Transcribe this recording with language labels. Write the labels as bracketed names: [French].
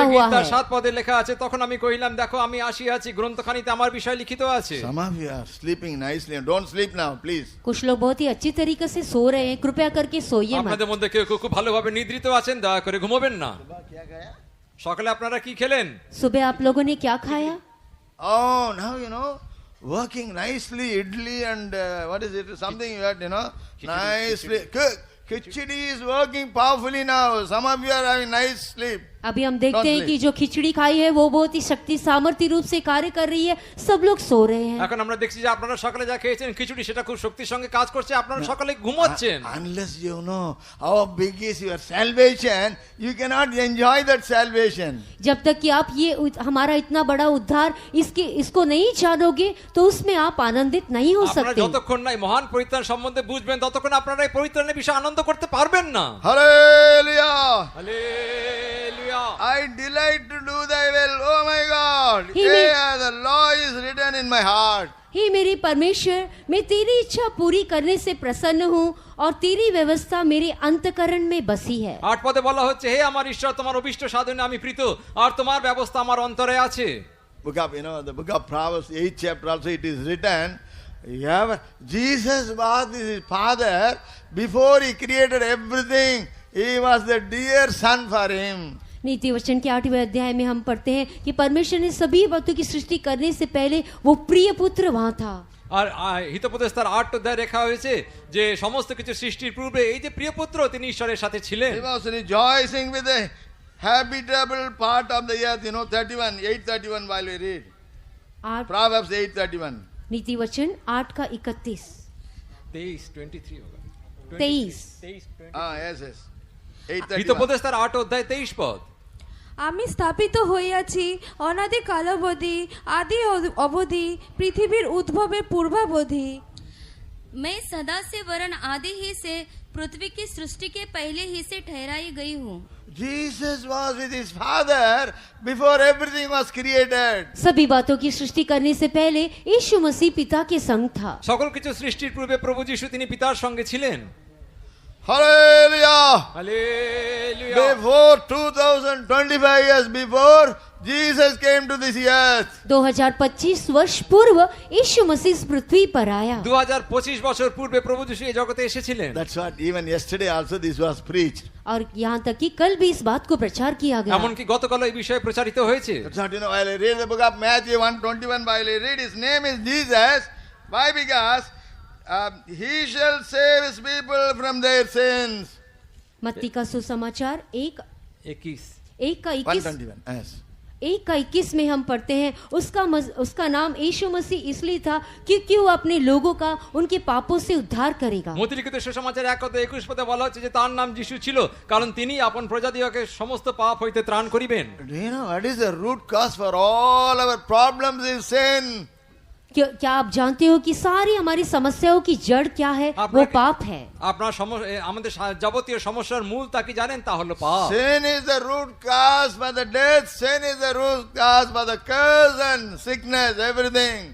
[Hindi] 40 हुआ [Bangla] গীতার [Hindi] है। [Bangla] 7 পদে লেখা আছে, তখন আমি কহিলাম দেখো আমি আসিয়াছি, গ্রন্থখানিতে আমার বিষয় লিখিত আছে। [English] Some of you are sleeping nicely. Don't sleep now, please. [Hindi] कुछ लोग बहुत ही अच्छी तरीके से सो रहे हैं, कृपया करके सोइए मत। [Bangla] আপনাদের মধ্যে কেউ কেউ খুব ভালোভাবে নিদ্রিত আছেন, দয়া করে ঘুমাবেন না। সকালে আপনারা কি খেলেন? [Hindi] सुबह आप लोगों ने क्या खाया? [English] Oh, now you know, working nicely, idli and what is it? Something you had, you know, nicely. Khichdi is working powerfully now. Some of you are having nice sleep. [Hindi] अभी हम देखते [English] Don't [Hindi] हैं [English] sleep. [Hindi] कि जो खिचड़ी खाई है वो बहुत ही शक्ति सामर्थ्य रूप से कार्य कर रही है, सब लोग सो रहे हैं। [Bangla] এখন আমরা দেখছি যে আপনারা সকালে যা খেয়েছেন খিচুড়ি, সেটা খুব শক্তির সঙ্গে কাজ করছে, আপনারা সকালে ঘুমাচ্ছেন। [English] Unless you know how big is your salvation, you cannot enjoy that salvation. [Hindi] जब तक कि आप ये हमारा इतना बड़ा उद्धार इसको नहीं जानोगे तो उसमें आप आनंदित नहीं हो [Bangla] আপনারা [Hindi] सकते। [Bangla] যতক্ষণ না এই মহান পরিত্রাণ সম্বন্ধে বুঝবেন, ততক্ষণ আপনারা এই পরিত্রাণের বিষয়ে আনন্দ করতে পারবেন না। [English] Hallelujah. [Bangla] Hallelujah. [English] I delight to do thy will. Oh my God. He may- Yeah, the law is written in my heart. [Hindi] हे मेरे परमेश्वर, मैं तेरी इच्छा पूरी करने से प्रसन्न हूँ और तेरी व्यवस्था मेरे अंतकरण में बसी है। [Bangla] 8 পদে বলা হচ্ছে, হে আমার ঈশ্বর, তোমার অভিষ্ট সাধনে আমি প্রীত, আর তোমার ব্যবস্থা আমার অন্তরে আছে। [English] Book of, the book of Proverbs, 8th chapter also it is written, yeah, Jesus was his father before he created everything. He was the dear son for him. [Hindi] नीति वचन के 8वें अध्याय में हम पढ़ते हैं कि परमेश्वर ने सभी बातों की सृष्टि करने से पहले वो प्रिय पुत्र वहाँ था। [Bangla] আর হিতোপদেশ তার 8 অধ্যায়ে লেখা হয়েছে যে সমস্ত কিছু সৃষ্টির পূর্বে এই যে প্রিয় পুত্র তিনি ঈশ্বরের সাথে ছিলেন। [English] He was rejoicing with the habitable part of the earth, 8:31 while we read. Proverbs 8:31. [Hindi] नीति वचन 8 का 31 23 होगा। 23 [English] Yes. 8:31. [Bangla] হিতোপদেশ তার 8 অধ্যায় 23 পদ। আমি স্থাপিত হইয়াছি অনাদি কালাবধি আদি অবধি পৃথিবীর উদ্ভবের পূর্বাবধি। [Hindi] मैं सदा से वरन आदि ही से पृथ्वी की सृष्टि के पहले ही से ठहराई गई हूँ। [English] Jesus was with his father before everything was created. [Hindi] सभी बातों की सृष्टि करने से पहले यीशु मसीह पिता के संग था। [Bangla] সকল কিছু সৃষ্টির পূর্বে প্রভু যিশু তিনি পিতার সঙ্গে ছিলেন। [English] Hallelujah. [Bangla] Hallelujah. [English] Before 2025 years before, Jesus came to this earth. [Hindi] 2025 वर्ष पूर्व यीशु मसीह इस पृथ्वी पर आया। [Bangla] 2025 বছর পূর্বে প্রভু যিশু এই জগতে এসেছিলেন। [English] That's what even yesterday also this was preached. [Hindi] और यहाँ तक कि कल भी इस बात को प्रचार किया गया। [Bangla] এমনকি গতকাল এই বিষয়ে প্রচারিত হয়েছে। [English] That's what while I read the book of Matthew 1:21, while I read his name is Jesus. Why? Because he shall save his people from their sins. [Hindi] मत्ती का सुसमाचार 1 का 21 [English] 1:21. Yes. [Hindi] 1 का 21 में हम पढ़ते हैं, उसका नाम यीशु मसीह इसलिए था क्योंकि वो अपने लोगों का उनके पापों से उद्धार करेगा। [Bangla] মথিলিখিত সুসমাচার 1 অধ্যায় 21 পদে বলা হচ্ছে যে তার নাম যিশু ছিল, কারণ তিনি আপন প্রজাদিগকে সমস্ত পাপ হইতে ত্রাণ করিবেন। [English] Do you know what is the root cause for all our problems is sin? [Hindi] क्या आप जानते हो कि सारी हमारी समस्याओं की जड़ क्या है? वो पाप है। [Bangla] আপনার আমাদের যাবতীয় সমস্যার মূল তা কি জানেন? তা হলো পাপ। [English] Sin is the root cause by the death. Sin is the root cause by the curse and sickness, everything.